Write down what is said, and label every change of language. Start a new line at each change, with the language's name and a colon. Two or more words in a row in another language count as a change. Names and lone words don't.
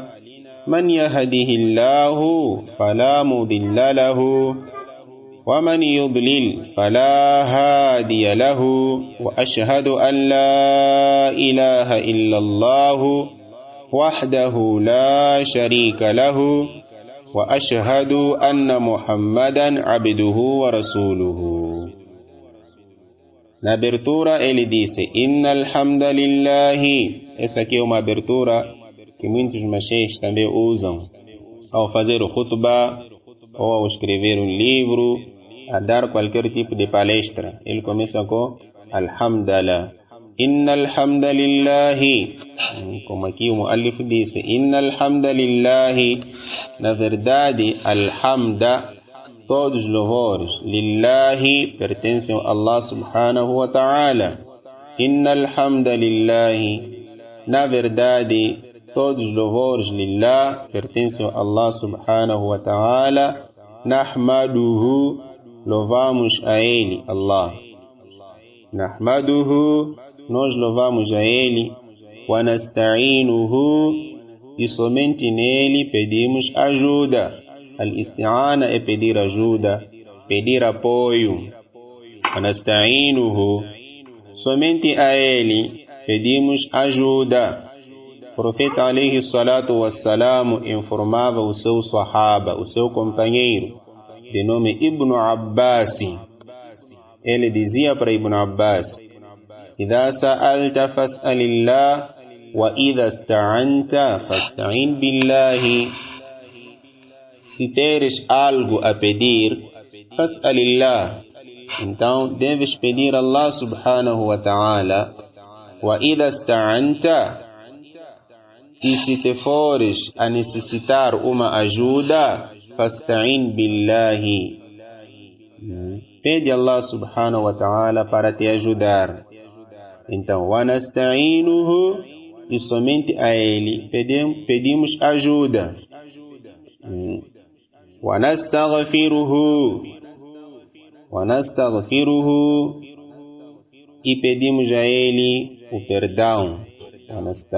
Arabic: من يهده الله فلا مضل له ومن يضلل فلا هادي له. وأشهد أن لا إله إلا الله وحده لا شريك له وأشهد أن محمدا عبده ورسوله.
Portuguese: Na abertura ele disse:
Arabic: إن الحمد لله.
Portuguese: Essa aqui é uma abertura que muitos mashayikh também usam ao fazer o khutbah ou ao escrever um livro, a dar qualquer tipo de palestra. Ele começa com
Arabic: الحمد لله. إن الحمد لله.
Portuguese: Como aqui o muallif disse,
Arabic: إن الحمد لله.
Portuguese: Na verdade, alhamda, todos os louvores, lillahi, pertencem a
Arabic: الله سبحانه وتعالى. إن الحمد لله.
Portuguese: Na verdade, todos os louvores, lillah, pertencem a
Arabic: الله سبحانه وتعالى. نحمده,
Portuguese: louvamos a Ele, Allah.
Arabic: نحمده,
Portuguese: nós louvamos a Ele.
Arabic: ونستعينه,
Portuguese: e somente nele pedimos ajuda. Al-isti'ana é pedir ajuda, pedir apoio.
Arabic: ونستعينه,
Portuguese: somente a Ele pedimos ajuda. O profeta
Arabic: عليه الصلاة والسلام
Portuguese: informava o seu sahaba, o seu companheiro, de nome Ibn Abbas. Ele dizia para Ibn Abbas:
Arabic: إذا سألت فاسأل الله وإذا استعنت فاستعن بالله.
Portuguese: Se teres algo a pedir, fas'alillah, então deves pedir a
Arabic: الله سبحانه وتعالى. وإذا استعنت,
Portuguese: e se te fores a necessitar uma ajuda,
Arabic: فاستعن بالله,
Portuguese: pede a
Arabic: الله سبحانه وتعالى
Portuguese: para te ajudar. Então,
Arabic: ونستعينه,
Portuguese: e somente a Ele pedimos ajuda.
Arabic: ونستغفره,
Portuguese: e pedimos a Ele o perdão.